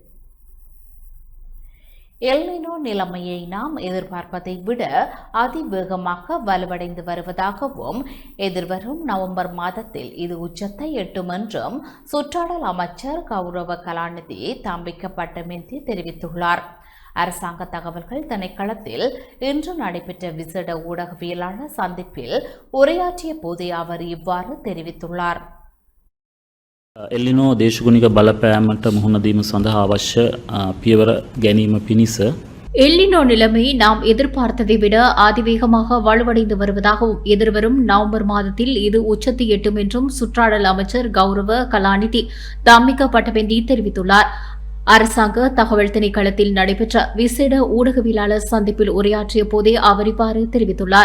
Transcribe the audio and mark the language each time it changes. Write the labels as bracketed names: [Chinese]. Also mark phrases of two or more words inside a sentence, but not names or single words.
[Tamil] எல்னினோ நிலைமையை நாம் எதிர்பார்ப்பதை விட அதிவேகமாக வலுவடைந்து வருவதாகவும் எதிர்வரும் நவம்பர் மாதத்தில் இது உச்சத்தை எட்டும் என்றும் சுற்றாடல் அமைச்சர் கௌரவ கலாநிதி தம்பிக்கப்பட்டமின்றி தெரிவித்துள்ளார். அரசாங்க தகவல்கள் திணைக்களத்தில் இன்று நடைபெற்ற விசேட ஊடகவியலாளர் சந்திப்பில் உரையாற்றிய போதே அவர் இவ்வாறு தெரிவித்துள்ளார். [Sinhala] එල්ලිනෝ දේශගුණික බලපෑමට මුහුණ දීම සඳහා අවශ්‍ය පියවර ගැනීම පිණිස [Tamil] எல்லினோ நிலைமை நாம் எதிர்பார்த்ததை விட அதிவேகமாக வலுவடைந்து வருவதாகவும் எதிர்வரும் நவம்பர் மாதத்தில் இது உச்சத்தை எட்டும் என்றும் சுற்றாடல் அமைச்சர் கௌரவ கலாநிதி தம்பிக்கப்பட்டமின்றி தெரிவித்துள்ளார். அரசாங்க தகவல் திணைக்களத்தில் நடைபெற்ற விசேட ஊடகவியலாளர் சந்திப்பில் உரையாற்றிய போதே அவர் இவ்வாறு தெரிவித்துள்ளார்.